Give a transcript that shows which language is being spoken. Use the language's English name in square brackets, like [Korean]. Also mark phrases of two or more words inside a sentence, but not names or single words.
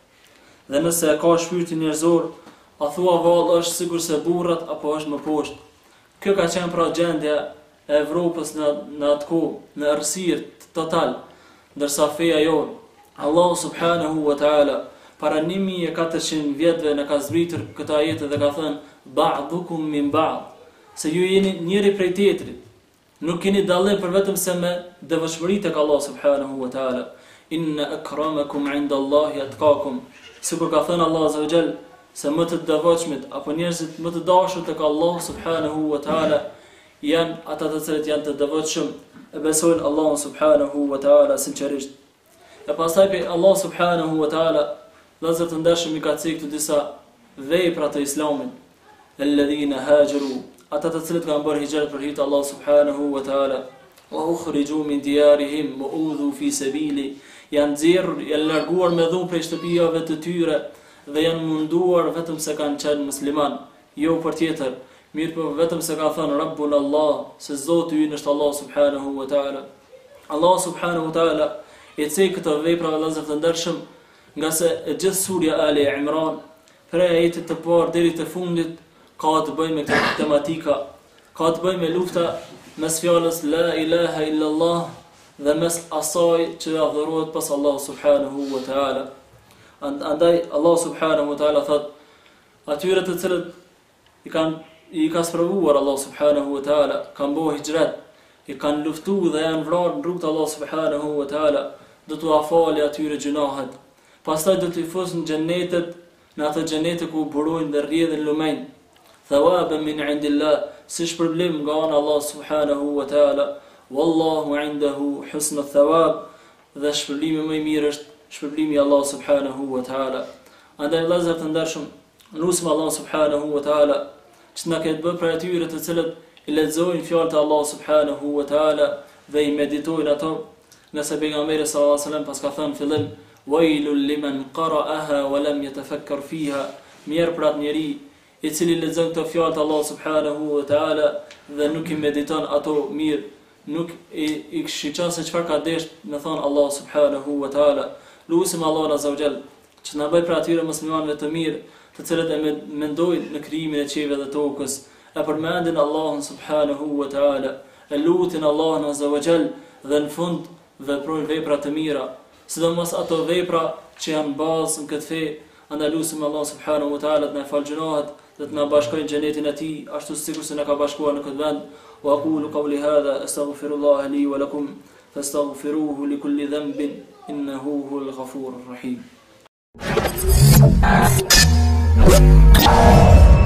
[Albanian] Dhe nëse ka shpirtin njerëzor, a thua vallë është sikur se burrat apo është më poshtë? Kjo ka qenë pra gjendja e Evropës në atë kohë, në errësirë total, ndërsa feja jonë, Allahu [Arabic] سبحانه وتعالى, [Albanian] para 1400 vjetëve në ka zbritur këta ajete dhe ka thënë [Arabic] بعضكم من بعض, [Albanian] se ju jeni njëri prej tjetrit. Nuk keni dallim për vetëm se me devotshmëri tek Allahu [Arabic] سبحانه وتعالى. إن أكرمكم عند الله أتقاكم. [Albanian] Sikur ka thënë Allah [Arabic] عز وجل, [Albanian] se më të devotshmit apo njerëzit më të dashur tek Allahu [Arabic] سبحانه وتعالى [Albanian] janë ata të cilët janë të devotshëm e besojnë Allahun [Arabic] سبحانه وتعالى [Albanian] sinqerisht. E pastaj pe Allah [Arabic] سبحانه وتعالى [Albanian] Lazër të ndeshëm i ka cikë të disa vepra të Islamit. [Arabic] الذين هاجروا, [Albanian] ata të cilët kanë bërë hijret për hir të Allah [Arabic] سبحانه وتعالى, وأخرجوا من ديارهم وأوذوا في سبيلي, [Albanian] janë nxjerrur, janë larguar me dhunë prej shtëpive të tyre dhe janë munduar vetëm se kanë qenë musliman, jo për tjetër, mirë për vetëm se ka thënë [Arabic] ربنا الله, [Albanian] se Zoti ynë është Allah [Arabic] سبحانه وتعالى. [Albanian] Allah [Arabic] سبحانه وتعالى [Albanian] e cikë këto vepra Lazër të ndershëm, nga se gjithë surja Ali Imran, prej ajetit të parë deri të fundit, ka të bëjë me këtë tematika, ka të bëjë me lufta mes fjalës [Arabic] لا إله إلا الله [Albanian] dhe mes asaj që adhurohet pas Allah [Arabic] سبحانه وتعالى. [Albanian] Andaj Allah [Arabic] سبحانه وتعالى [Albanian] thot, atyre të cilët i ka sprovuar Allah [Arabic] سبحانه وتعالى, [Albanian] kanë bëu hijret, i kanë luftu dhe janë vrarë në rrugt Allah [Arabic] سبحانه وتعالى, [Albanian] do t'u afali atyre gjunahet. Pastaj do t'i fusën xhenetet, në atë xhenete ku burojnë dhe rrjedhin lumenj. [Arabic] ثوابا من عند الله, [Albanian] si shpërblim nga ana Allah [Arabic] سبحانه وتعالى. والله عنده حسن الثواب, [Albanian] dhe shpërblimi më i mirë është shpërblimi i Allah [Arabic] سبحانه وتعالى. [Albanian] Andaj vëllezër të ndershëm, lutim Allah [Arabic] سبحانه وتعالى [Albanian] që na ketë bërë për atyre të cilët i lexojnë fjalët e Allah [Arabic] سبحانه وتعالى [Albanian] dhe i meditojnë ato, nëse pejgamberi [Arabic] صلى الله عليه وسلم [Albanian] pas ka thënë fillim [Arabic] ويل لمن قرأها ولم يتفكر فيها, [Albanian] mirë për atë njeri i cili lexon këto fjalë të Allah [Arabic] سبحانه وتعالى [Albanian] dhe nuk i mediton ato mirë, nuk i shiqon se çfarë ka desh me thon Allah [Arabic] سبحانه وتعالى. [Albanian] Lutim Allah [Arabic] عز وجل [Albanian] që na bëj për atyre muslimanëve të mirë, të cilët e mendojnë në krijimin e qiellit dhe tokës, e përmendin Allahun [Arabic] سبحانه وتعالى, [Albanian] e lutin Allahun [Arabic] عز وجل [Albanian] dhe në fund veprojnë vepra të mira, sidomos ato vepra që janë bazë në këtë fe. Andaj lutim Allah [Arabic] سبحانه وتعالى [Albanian] të na falë gjunahet dhe të na bashkojë në xhenetin e tij, ashtu sikur se na ka bashkuar në këtë vend. [Arabic] وأقول قولي هذا أستغفر الله لي ولكم فاستغفروه لكل ذنب إنه هو الغفور الرحيم.